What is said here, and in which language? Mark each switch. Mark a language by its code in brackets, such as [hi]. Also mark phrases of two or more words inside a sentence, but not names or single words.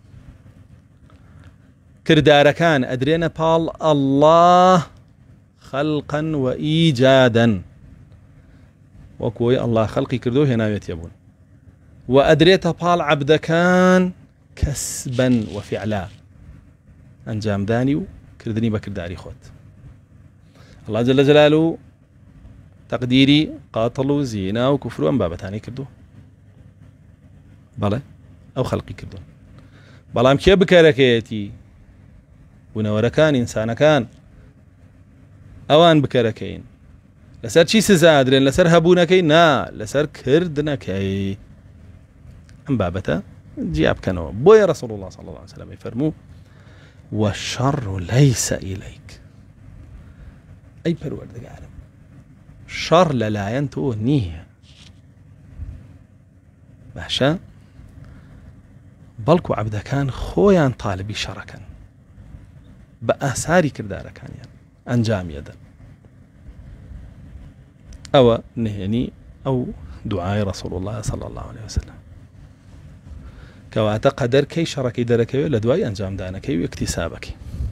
[ckb] کردارەکان ئەدرێنە پاڵ ئەڵڵاه خەڵقەن و ئیجادەن وەکوەوەی ئەڵڵاه خەڵقی کردو هێناوێت یەبوون، و ئەدرێتە پاڵ عەبدەکان کەسبەن و فعلا ئەنجامدانی و کردنی بە کرداری خۆت. [ar] الله جل جلاله تقديري قاتل [ckb] و زينا و كفر و ئەم بابەتانەی کردو بەڵێ ئەو خەڵقی کردو. بەڵام کێ بکەرەکەیەتی بوونەوەرەکان ئینسانەکان ئەوان بکەرەکەین لەسەر چی سزا ئەدرێن؟ لەسەر هەبوونەکەی نا لەسەر کردنەکەی. ئەم بابەتە جیا بکەنەوە. [ar] بۆیە رسول الله صلى الله عليه وسلم يفرمو والشر ليس إليك. [ckb] أي پەروەردگارم شەڕ لەلایەن تۆ نییە باشە، بەڵکو عەبدەکان خۆیان تاالبی شەڕەکەن بە ئاساری کردارەکانیان ئەنجامیەدەن. ئەوە نهێنی ئەو دوعای [ar] رسول الله صلى الله عليه وسلم [ckb] کەواتە قەدەر کەی شەڕەکەی دەرەکەوێت لە دوای ئەنجامدانەکەی و اکتیسابەکەی.